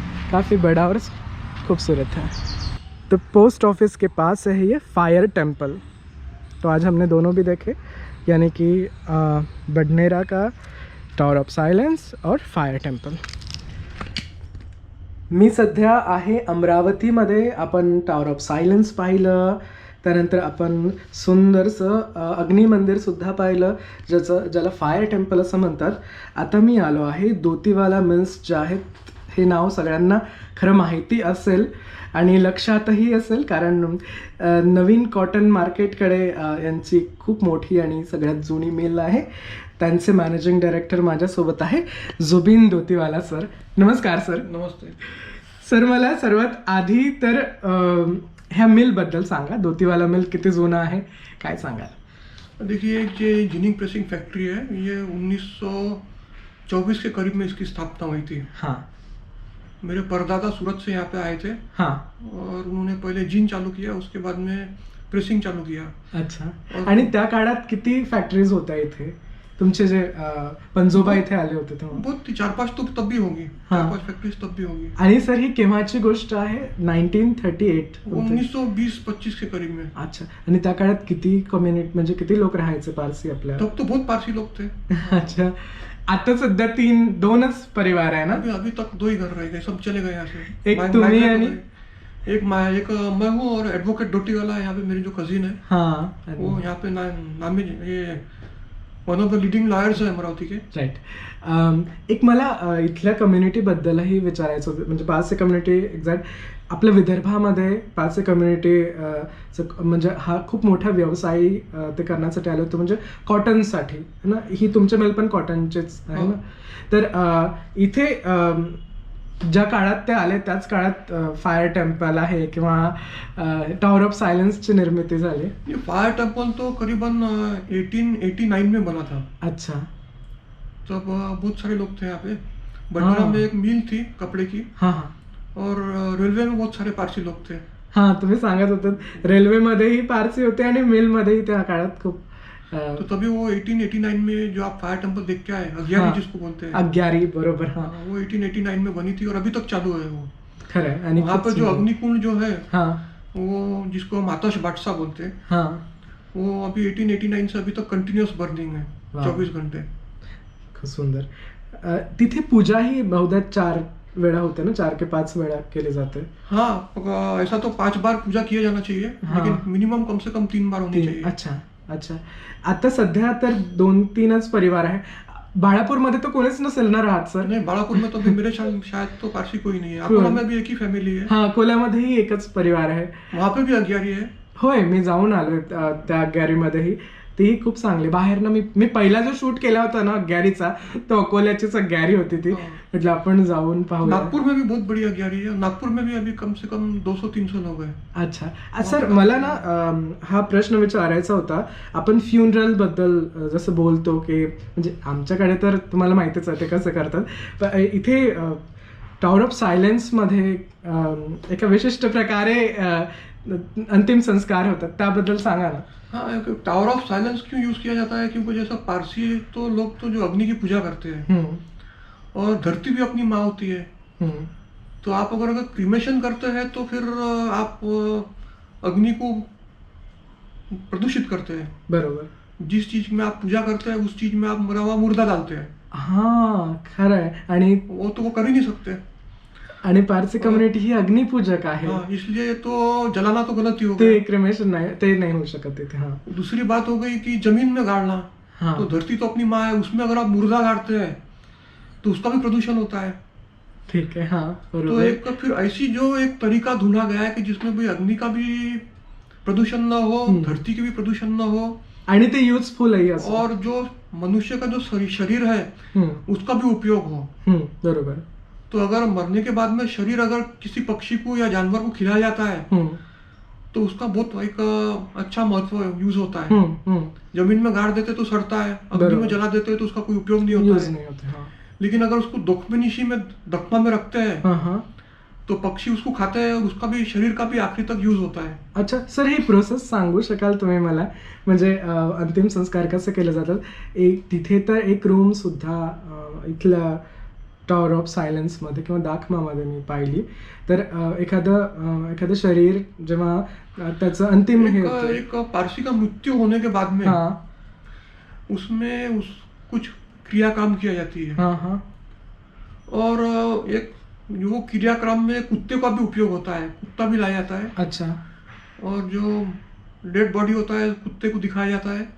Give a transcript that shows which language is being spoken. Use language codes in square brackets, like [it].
[hi] काफ़ी बड़ा और खूबसूरत है। तो पोस्ट ऑफिस के पास है ये फायर टेम्पल। तो आज हमने दोनों भी देखे, यानी कि बडनेरा का टावर ऑफ सायलेन्स और फायर टेम्पल। [mr] मी सध्या आहे अमरावतीमध्ये। आपण टावर ऑफ सायलेन्स पाहिलं, त्यानंतर आपण सुंदरसं अग्निमंदिरसुद्धा पाहिलं, ज्याला फायर टेम्पल असं म्हणतात। आता मी आलो आहे दोतीवाला मिल्स, जे आहेत हे नाव सगळ्यांना खरं माहिती असेल आणि लक्षातही असेल, कारण नवीन कॉटन मार्केटकडे यांची खूप मोठी आणि सगळ्यात जुनी मिल आहे। त्यांचे मॅनेजिंग डायरेक्टर माझ्यासोबत आहे, जुबिन दोतीवाला सर। नमस्कार सर। [hi] नमस्ते [mr] सर, मला सर्वात आधी तर ह्या मिलबद्दल सांगा। दोतीवाला मिल किती जुना आहे, काय सांगाल? [hi] देखिए, ये जिनिंग प्रेसिंग फैक्ट्री है, ये 1924 के करीब में इसकी स्थापना हुई थी। हाँ, मेरे परदादा सूरत से यहाँ पे आए थे। हाँ, और उन्होंने पहले जीन चालू किया, उसके बाद में प्रेसिंग चालू किया। अच्छा। [mr] आणि त्या काळात किती फॅक्टरीज होत्या इथे? तुमचे जे पंजोबा इथे आले होते तेव्हा? [hi] बहुत 4-5 तो तब भी होंगी। हाँ। 4-5 फैक्ट्रीज तब भी होंगी। [mr] आणि सर, ही केव्हाची गोष्ट आहे? [hi] 1938 1920-25 के करीब में। अच्छा। [mr] आणि त्या काळात किती कम्युनिटी, म्हणजे किती लोक राहायचे पारसी आपल्या? [hi] तब तो बहुत पारसी लोग थे। अच्छा। [mr] आता सध्या 2च परिवार आहे ना? [hi] अभी तक 2 ही घर रह गए, सब चले गए यहाँ से। [mr] एक तुम्ही आणि [hi] एक मैं हूँ, और एडवोकेट डोटीवाला यहाँ पे मेरी जो कजिन है, हाँ, वो यहाँ पे नामी ये [en] one of the leading lawyers [hi] है अमरावती के। [en] Right. [mr] एक मला इथल्या कम्युनिटीबद्दलही विचारायचं होतं, म्हणजे पारसी कम्युनिटी एक्झॅक्ट आपल्या विदर्भामध्ये पारसी कम्युनिटी म्हणजे हा खूप मोठा व्यवसाय ते करण्यासाठी आले होते, म्हणजे कॉटनसाठी है ना? ही तुमचे मिल पण कॉटनचेच आहे ना? तर इथे ज्या काळात ते आले त्याच काळात फायर टेम्पल आहे किंवा टावर ऑफ सायलेन्सची निर्मिती झाली? [hi] ये फायर टेम्पल तो करीबन 1889 में बना था। अच्छा। तब बहुत सारे लोग थे यहाँ पे। बडनेरा में एक मिल थी कपड़े की। हाँ, हाँ। और रेलवे में बहुत सारे पारसी लोग थे। [mr] हाँ, तुम्ही सांगत होतात रेल्वेमध्येही पारसी होते आणि मिलमध्येही त्या काळात खूप। [hi] तो तभी वो 1889 में जो आप फायर टेम्पल देख के आए, अग्यारी जिसको बोलते हैं। [mr] अग्यारी, बरोबर। हाँ, [hi] वो 1889 में बनी थी और अभी तक चालू है वो। [mr] खरं है। आणि [hi] वहाँ पर जो अग्निकुंड जो है, हाँ, वो जिसको हम आतश बादशाह बोलते हैं, हाँ, वो अभी 1889 से अभी तक [en] continuous burning [hi] है, 24 घंटे। [mr] खूप सुंदर। तिथे पूजा ही बहुधा 4 वेळा होते ना, 4 के 5 वेळा केले जाते? [hi] हाँ, ऐसा तो 5 बार पूजा किया जाना चाहिए। हाँ। लेकिन मिनिमम कम से कम 3 बार होनी चाहिए। अच्छा, अच्छा। [mr] आता सध्या तर 2-3च परिवार आहे। बाळापूरमध्ये तो कोणीच नसेल ना राहत सर? [hi] नहीं, बाळापुर में तो अभी मेरे शायद तो पारसी कोई नहीं है। अकोला में भी एक ही फैमिली है। [mr] हाँ, अकोल्यामध्येही एकच परिवार आहे। [hi] वहाँ पे भी अग्यारी है। [mr] होय, मी जाऊन आलोय त्या अग्यारीमध्येही। तीही खूप चांगली। बाहेरनं मी पहिला जो शूट केला होता ना अग्यारीचा, तो अकोल्याचीच अग्यारी होती ती। म्हटलं आपण जाऊन पाहू। [hi] नागपुर में भी बहुत बड़ी अग्यारी है। नागपुर में भी अभी कम से कम 200-300 लोग हैं। अच्छा। [mr] सर, मला ना हा प्रश्न विचारायचा होता। आपण फ्युनरल बद्दल जसं बोलतो की, म्हणजे आमच्याकडे तर तुम्हाला माहितीच आहे ते कसं करतात, पण इथे टावर ऑफ सायलेन्समध्ये एका विशिष्ट प्रकारे अंतिम संस्कार होतात, त्याबद्दल सांगा ना। [hi] हाँ, टावर ऑफ साइलेंस क्यों यूज किया जाता है? क्योंकि जैसा पारसी तो लोग तो जो अग्नि की पूजा करते हैं, और धरती भी अपनी माँ होती है। तो आप अगर क्रीमेशन करते हैं तो फिर आप अग्नि को प्रदूषित करते हैं। बरोबर। जिस चीज में आप पूजा करते हैं उस चीज में आप मरा हुआ मुर्दा डालते हैं। [mr] हाँ, खरं आहे। आणि [hi] वो तो वो कर ही नहीं सकते। [mr] आणि पारसी कम्युनिटी ही अग्निपूजक आहे. [hi] हाँ, इसलिए तो जलाना तो गलत ही हो [mr] ते [hi] गया। [mr] क्रिमेशन नाही, ते नाही होऊ शकत तिथे. हा [hi] दूसरी बात हो गई कि जमीन में गाड़ना, हाँ। तो धरती तो अपनी माँ है, उसमें अगर आप मुर्दा गाड़ते हैं तो उसका भी प्रदूषण होता है। ठीक है. हाँ तो [mr] बरोबर. [hi] एक फिर ऐसी जो एक तरीका ढूंढा गया है कि जिसमें भाई अग्नि का भी प्रदूषण न हो, धरती के भी प्रदूषण न हो, [mr] आणि ते युजफुल आहे असं. [hi] और जो मनुष्य का जो शरीर है उसका भी उपयोग हो. [mr] बरोबर. [hi] तो अगर मरने के बाद में शरीर अगर किसी पक्षी को या जानवर को खिलाया जाता है तो उसका बहुत एक अच्छा महत्व यूज होता है. जमीन में गाड़ देते तो सड़ता है, अग्नि में जला देते तो उसका कोई उपयोग नहीं होता है. नहीं होते. हाँ. लेकिन अगर उसको दख्मनिशी में दख्मा में रखते हैं तो पक्षी उसको खाते हैं और उसका भी शरीर का भी आखिरी तक यूज होता है. [mr] अच्छा सर, ही प्रोसेस सांगू शकाल तुम्ही मला, म्हणजे अंतिम संस्कार कसे केले जातात? एक तिथे तर एक रूम सुद्धा इथल्या टॉवर ऑफ सायलेन्स मध्ये किंवा दाखमामध्ये मी पाहिली. तर एखादं शरीर जेव्हा त्याचं अंतिम हे होतं, [hi] एक पारसी का मृत्यु होने के बाद में हाँ उसमें कुछ क्रियाक्रम किया जाती है. हाँ. और एक वो क्रियाक्रम में कुत्ते का भी उपयोग होता है, कुत्ता भी लाया जाता है. अच्छा. और जो डेड बॉडी होता है कुत्ते को दिखाया जाता है.